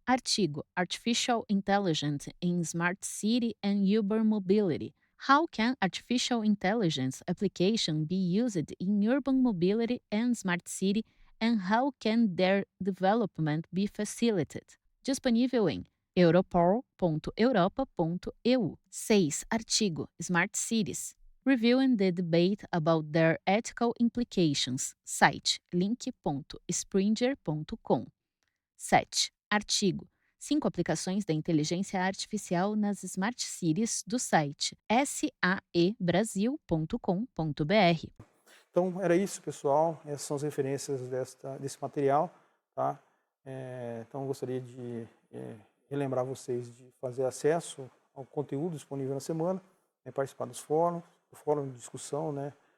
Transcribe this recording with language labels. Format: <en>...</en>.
<en>Artigo Artificial Intelligence in Smart City and Urban Mobility. How can artificial intelligence application be used in urban mobility and smart city, and how can their development be facilitated?</en> <pt>Disponível em europol.europa.eu. 6. Artigo Smart Cities.</pt> <en>Reviewing the debate about their ethical implications.</en> <pt>Site link.springer.com. 7. Artigo 5 aplicações da inteligência artificial nas Smart Cities, do site saebrasil.com.br. Então, era isso, pessoal. Essas são as referências desse material. Tá? Então, eu gostaria de relembrar vocês de fazer acesso ao conteúdo disponível na semana, participar dos fóruns, do fórum de discussão, né?</pt>